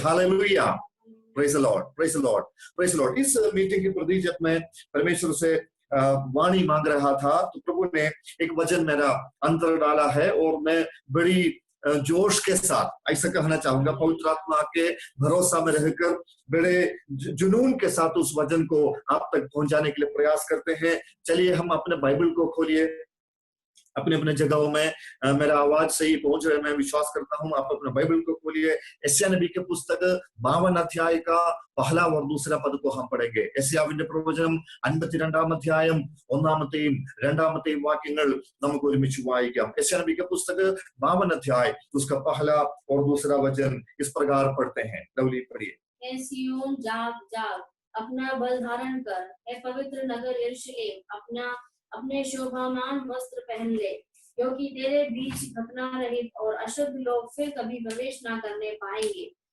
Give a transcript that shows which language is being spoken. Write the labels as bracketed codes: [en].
[hi] Hallelujah, [en] praise the Lord, praise the Lord, [hi] praise the Lord. इस meeting के प्रति जब मैं परमेश्वर से वाणी मांग रहा था, तो प्रभु ने एक वचन मेरा अंतर डाला है, और मैं बड़ी जोश के साथ ऐसा कहना चाहूंगा, पवित्र आत्मा के भरोसा में रहकर बड़े जुनून के साथ उस वचन को आप तक पहुंचाने के लिए प्रयास करते हैं। चलिए हम अपने बाइबल को खोलिए, अपने अपने जगहों में मेरा आवाज सही पहुंच रहा है, मैं विश्वास करता हूं। आप अपने बाइबल को खोलिए, यशायाह नबी के पुस्तक 52 अध्याय का पहला और दूसरा पद को हम पढ़ेंगे। [ml] യെശയ്യാവിന്റെ പ്രവചനം 52 അധ്യായം 1-ാമത്തെയും 2-ാമത്തെയും വാക്യങ്ങൾ നമുക്ക് ഒരുമിച്ച് വായിക്കാം। [hi] യെശയ്യാह नबी के पुस्तक 52 अध्याय उसका पहला और दूसरा वचन इस प्रकार पढ़ते हैं। लवली पढ़िए। हे सिय्योन जाग जाग, अपना बल धारण कर। हे पवित्र नगर यरूशलेम, अपने शोभामान वस्त्र पहन ले, क्योंकि तेरे बीच खतना रहित और अशुद्ध लोग फिर कभी प्रवेश ना करने पाएंगे।